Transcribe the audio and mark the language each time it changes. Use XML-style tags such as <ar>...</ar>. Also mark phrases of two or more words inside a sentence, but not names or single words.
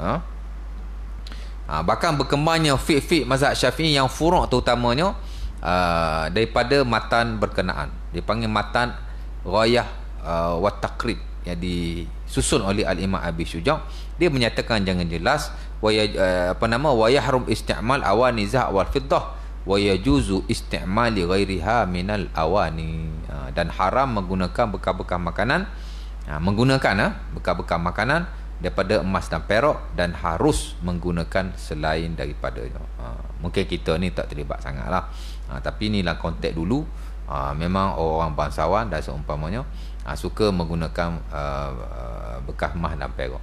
<ms>Bahkan berkembangnya fiqh mazhab Syafi'i yang furu' terutamanya daripada matan berkenaan. Dipanggil matan Ghayah wa Taqrib, yang disusun oleh Al-Imam Abi Syuja'. Dia menyatakan jangan jelas</ms> <ar>ويحرم استعمال أواني ذهب والفضة ويجوز استعمال غيرها من الأواني,</ar> <ms>dan haram menggunakan bekas-bekas makanan, bekas-bekas makanan daripada emas dan perak, dan harus menggunakan selain daripadanya. Mungkin kita ni tak terlibat sangatlah, tapi inilah konteks dulu. Memang orang bangsawan dan seumpamanya suka menggunakan bekas emas dan perak.</ms>